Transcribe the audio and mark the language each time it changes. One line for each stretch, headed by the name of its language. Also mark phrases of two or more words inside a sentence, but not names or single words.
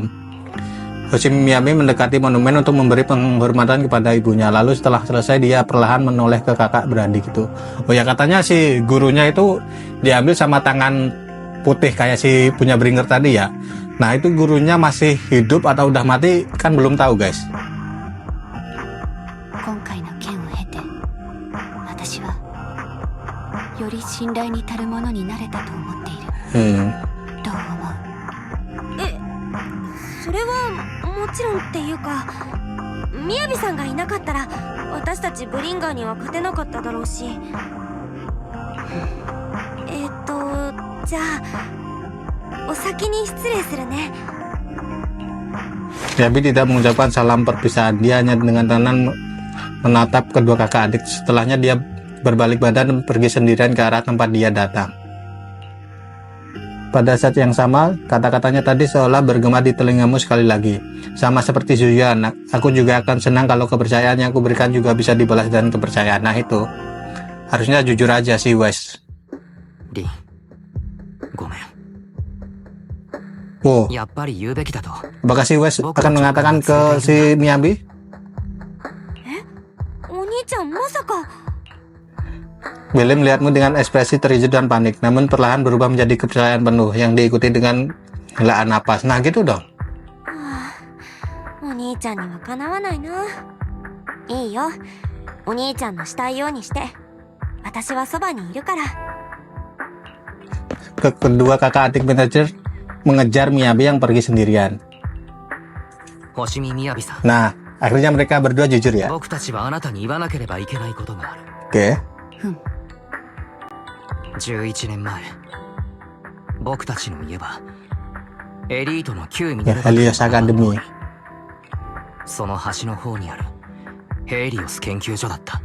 Indonesian: Hoshimi Miyabi mendekati monumen untuk memberi penghormatan kepada ibunya. Lalu setelah selesai dia perlahan menoleh ke kakak beradik itu. Oh ya, katanya si gurunya itu diambil sama tangan putih kayak si punya Bringer tadi ya. Nah itu gurunya masih hidup atau udah mati kan belum tahu guys.
Japanese: 今回の件を経て私はより信頼に足るものになれたと思っている。どう思う？それはもちろんっていうか、みやびさんがいなかったら私たちブリンガーには勝てなかっただろうし。じゃあお先に失礼するね。
Indonesian: Miyabi tidak mengucapkan salam perpisahan. Dia hanya dengan tenang menatap kedua kakak adik. Setelahnya dia berbalik badan dan pergi sendirian ke arah tempat dia datang. Pada saat yang sama, kata-katanya tadi seolah bergema di telingamu sekali lagi. Sama seperti Zuyan, aku juga akan senang kalau kepercayaan yang aku berikan juga bisa dibalas dengan kepercayaan. Nah itu, harusnya jujur aja si West.
Japanese: Rin, gomen.
Indonesian: Wow,
Japanese: やっぱり言うべきだと。
Indonesian: apakah si West akan mengatakan ke si Miyabi?
Japanese: お兄ちゃんまさか。
Indonesian: Bele melihatmu dengan ekspresi terkejut dan panik, namun perlahan berubah menjadi kepercayaan penuh yang diikuti dengan helaan napas. Nah gitu dong.
Japanese: お兄ちゃんにはかなわないな。いいよ、お兄ちゃんのしたいようにして。私はそばにいるから。
Indonesian: Kedua kakak adik manajer mengejar Miyabi yang pergi sendirian.
Japanese: 星見みやびさん。
Indonesian: Nah, akhirnya mereka berdua jujur ya.
Japanese: 僕たちはあなたに言わなければいけないことがある。
Indonesian: Oke.
Japanese: 11年前、僕たちの家はエリートの旧ミ
Indonesian: Ya,
Japanese: ネルヴァ Helios Academy. その端の方にあるヘイリオス研究所だった。